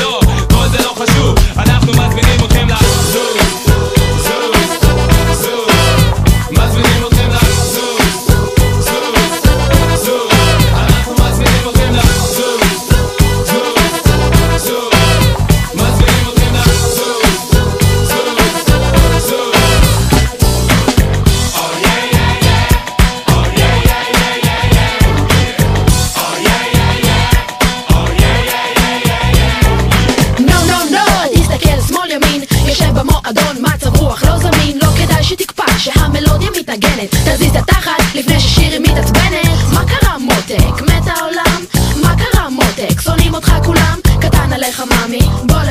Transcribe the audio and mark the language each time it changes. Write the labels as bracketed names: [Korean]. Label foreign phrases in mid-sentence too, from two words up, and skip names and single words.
[Hebrew] לא, כל זה לא חשוב, אנחנו מזמינים אתכם לזוז, זוז, זוז. מזמינים אתכם לזוז, זוז, זוז. אנחנו מזמינים אתכם לזוז, זוז, זוז. מזמינים אתכם לזוז, זוז, זוז. [English] Oh yeah yeah yeah, oh yeah yeah yeah yeah, oh yeah yeah yeah, oh yeah yeah yeah yeah. No no no, [Hebrew] תסתכל שמאל ימין, יושב במועדון, מצב רוח לא זמין, לא כדאי שתקפא שהמלודיה מתנגנת, תזיז את התחת לפני ששירי מתעצבנת. מה קרה מותק? מת העולם? מה קרה מותק? שונאים אותך כולם? קטן עליך מאמי?